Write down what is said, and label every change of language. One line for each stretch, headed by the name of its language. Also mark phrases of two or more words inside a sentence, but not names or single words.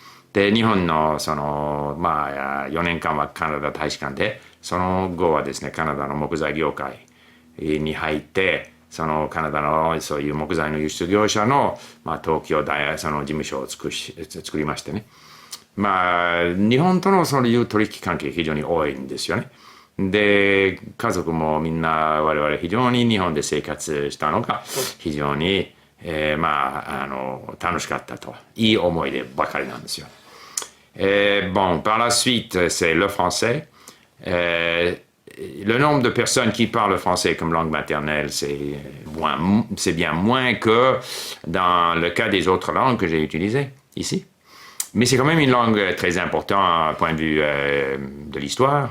Japanese: で日本の4年間はカナダ大使館で、その後はですねカナダの木材業界に入って、そのカナダのそういう木材の輸出業者の、東京大その事務所を作りましてね、 まあ、日本とのそういう取引関係非常に多いんですよね。で、家族もみんな我々非常に日本で生活したのが非常に、楽しかったと。いい思い出ばかりなんですよ。
French: Bon, par la suite, c'est le français. Le nombre de personnes qui parlent le français comme langue maternelle, c'est bien moins que dans le cas des autres langues que j'ai utilisées ici. Mais c'est quand même une langue très importante du point de vue de l'histoire.